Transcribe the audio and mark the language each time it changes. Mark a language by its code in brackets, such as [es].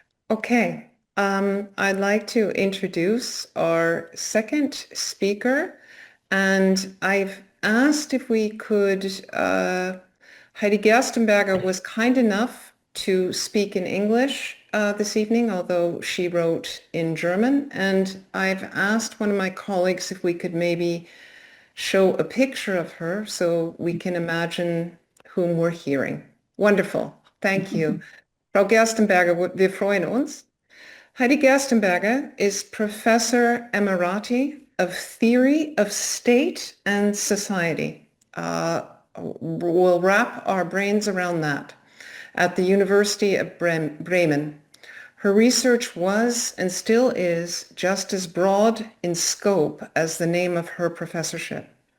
[en] Okay, I'd like to introduce our second speaker, and I've asked if we could, Heide Gerstenberger was kind enough to speak in English this evening, although she wrote in German, and I've asked one of my colleagues if we could maybe show a picture of her so we can imagine whom we're hearing. Wonderful, thank you. [de] Frau Gerstenberger, wir freuen uns. [en] Heide Gerstenberger is Professor Emeriti of Theory of State and Society. We'll wrap our brains around that at the University of Bremen. Her research was and still is just as broad in scope as the name of her professorship.